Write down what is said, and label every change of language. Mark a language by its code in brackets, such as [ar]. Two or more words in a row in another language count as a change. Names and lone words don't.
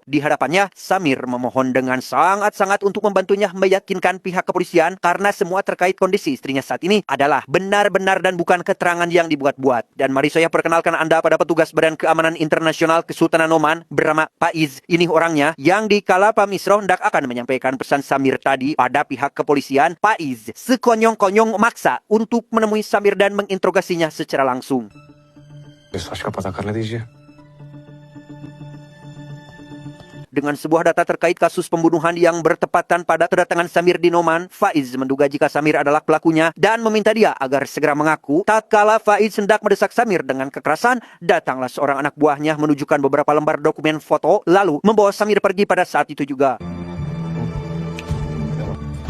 [id] Di hadapannya, Samir memohon dengan sangat-sangat untuk membantunya meyakinkan pihak kepolisian karena semua terkait kondisi istrinya saat ini adalah benar-benar dan bukan keterangan yang dibuat-buat. Dan mari saya perkenalkan Anda pada petugas Badan Keamanan Internasional Kesultanan Oman bernama Faiz. Ini orangnya yang dikala Pak Misro hendak akan menyampaikan pesan Samir tadi pada pihak kepolisian, Faiz sekonyong-konyong maksa untuk menemui Samir dan menginterogasinya secara langsung. [hi] विश्वास का पता करने दीजिए। [id] Dengan sebuah data terkait kasus pembunuhan yang bertepatan pada kedatangan Samir di Noman, Faiz menduga jika Samir adalah pelakunya dan meminta dia agar segera mengaku. Tak kala Faiz hendak mendesak Samir dengan kekerasan, datanglah seorang anak buahnya menunjukkan beberapa lembar dokumen foto, lalu membawa Samir pergi pada saat itu juga.